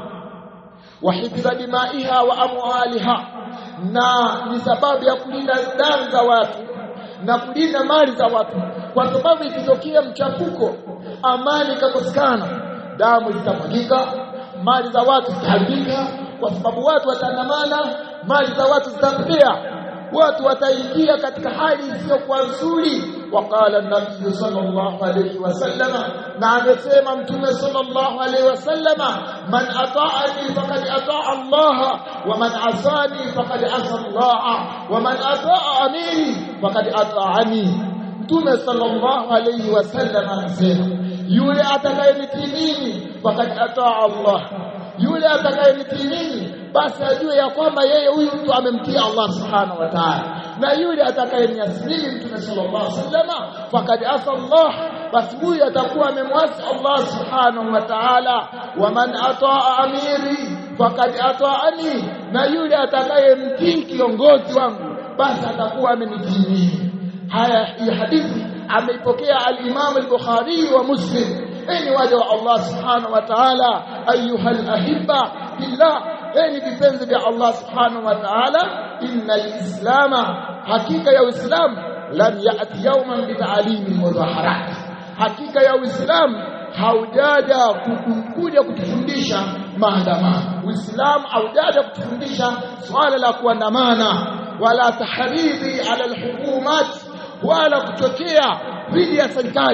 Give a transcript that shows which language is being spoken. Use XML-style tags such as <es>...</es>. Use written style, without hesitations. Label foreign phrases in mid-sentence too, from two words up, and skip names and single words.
<ar>وحفظ دمائها وأموالها,</ar> <sw>na ni sababu ya kulinda damu za watu na kulinda mali za watu, kwa sababu ikitokea mchafuko, amani ikakosekana, damu zitamwagika, mali za watu zitaharibika, kwa sababu watu wataandamana, mali za watu zitapotea, watu wataingia katika hali isiyokuwa nzuri.</sw> <ar>وقال النبي صلى الله عليه وسلم,</ar> <sw>na amesema mtume</sw> <ar>صلى الله عليه وسلم، من أطاعني فقد أطاع الله ومن عصاني فقد عصى الله ومن أطاع أميري فقد أطاعني.</ar> <sw>Mtume</sw> <ar>صلى الله عليه وسلم</ar> <sw>anasema, yule atakayenitii mimi</sw> <ar>فقد أطاع الله,</ar> <sw>yule atakayenitii mimi basi ajue ya kwamba yeye huyu mtu amemtii Allah</sw> <ar>سبحانه وتعالى,</ar> <sw>na yule atakayeniasili mtume</sw> <ar>صلى الله عليه وسلم فقد عصى الله,</ar> <sw>basi huyu atakuwa amemwasi Allah</sw> <ar>سبحانه وتعالى. ومن أطاع أميري فقد أطاعني,</ar> <sw>na yule atakayemtii kiongozi wangu basi atakuwa amenitii. Haya, hii hadithi ameipokea al-Imam al-Bukhari wa Muslim. Enyi waja wa</sw> <ar>الله سبحانه وتعالى، أيها الأحباء بالله,</ar> <sw>enyi vipenzi vya Allah</sw> <ar>سبحانه وتعالى, إن الإسلام,</ar> <sw>hakika ya Uislamu,</sw> <ar>لم يأت يوما بتعليم مظاهرات,</ar> <sw>hakika ya Uislamu haujaja kuja kutufundisha maandamano. Uislamu haujaja kutufundisha swala la kuandamana,</sw> <ar>ولا تحريض على الحكومات,</ar> <sw>wala kuchochea dhidi ya serikali.</sw>